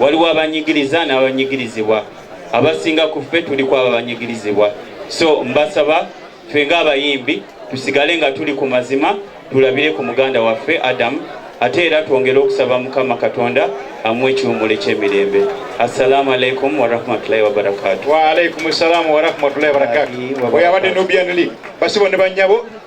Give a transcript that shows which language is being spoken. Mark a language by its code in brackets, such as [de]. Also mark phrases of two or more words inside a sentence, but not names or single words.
[lg] waliwo abanyigiriza n'abanyigirizibwa. Abasinga ku ffe tuliko abo abanyigirizibwa. So mbasaba ffe ng'abayimbi tusigale nga tuli ku mazima, tulabire ku muganda waffe Adam, ate era twongere okusaba Mukama Katonda amuwe ekiwummulo eky'emirembe. [ar] السلام عليكم ورحمة الله وبركاته. وعليكم السلام ورحمة الله وبركاته. Oyabadde n'obiyanuli basibone bannyabo